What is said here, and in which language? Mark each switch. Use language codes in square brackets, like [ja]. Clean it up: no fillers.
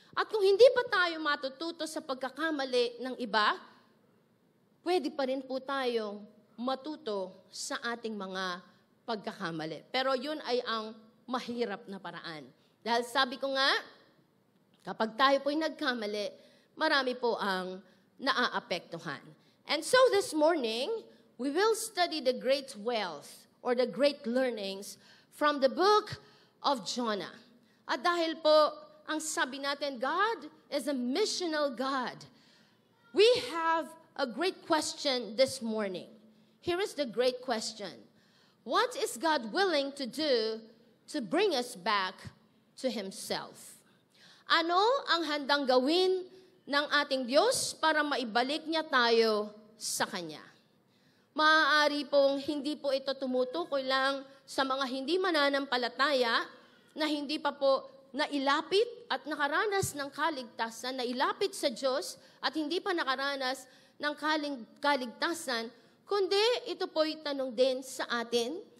[tl] At kung hindi pa tayo matututo sa pagkakamali ng iba, pwede pa rin po tayong matuto sa ating mga pagkakamali. Pero yun ay ang mahirap na paraan. Dahil sabi ko nga, kapag tayo po'y nagkamali, marami po ang naaapektuhan. [en] And so this morning, we will study the great wealth or the great learnings from the book of Jonah. [tl] At dahil po, ang sabi natin, [en] God is a missional God. We have a great question this morning. Here is the great question. What is God willing to do to bring us back to Himself? [tl] Ano ang handang gawin ng ating Diyos para maibalik niya tayo sa Kanya? Maaari pong hindi po ito tumutukoy lang sa mga hindi mananampalataya na hindi pa po nailapit at nakaranas ng kaligtasan, nailapit sa Diyos at hindi pa nakaranas ng kaligtasan, kundi ito po'y tanong din sa atin.